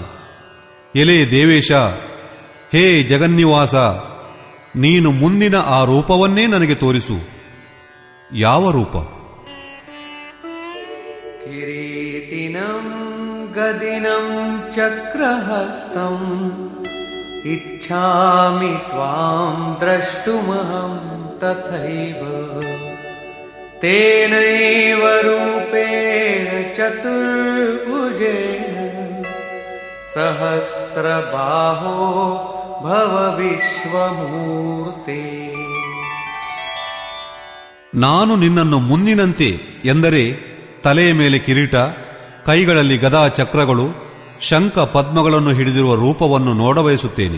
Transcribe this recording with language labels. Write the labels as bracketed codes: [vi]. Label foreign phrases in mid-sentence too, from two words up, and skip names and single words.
[kn] ಎಲೆ ದೇವೇಶ, ಹೇ ಜಗನ್ನಿವಾಸ, ನೀನು ಮುಂದಿನ ಆ ರೂಪವನ್ನೇ ನನಗೆ ತೋರಿಸು. ಯಾವ ರೂಪ? [sa] ಕಿರೀಟಿನಂ ಗದಿನಂ ಚಕ್ರಹಸ್ತಂ ಇಚ್ಛಾಮಿ ತ್ವಾಂ ದ್ರಷ್ಟುಮಹಂ ತಥೈವ ತೇನೈವ ರೂಪೇಣ ಚತುರ್ಭುಜೇನ ಸಹಸ್ರಬಾಹೋ ಭವ ವಿಶ್ವಮೂರ್ತೆ. [kn] ನಾನು ನಿನ್ನನ್ನು ಮುಂದಿನಂತೆ ಎಂದರೆ ತಲೆಯ ಮೇಲೆ ಕಿರೀಟ, ಕೈಗಳಲ್ಲಿ ಗದಾ ಚಕ್ರಗಳು, ಶಂಖ ಪದ್ಮಗಳನ್ನು ಹಿಡಿದಿರುವ ರೂಪವನ್ನು ನೋಡಬಯಸುತ್ತೇನೆ.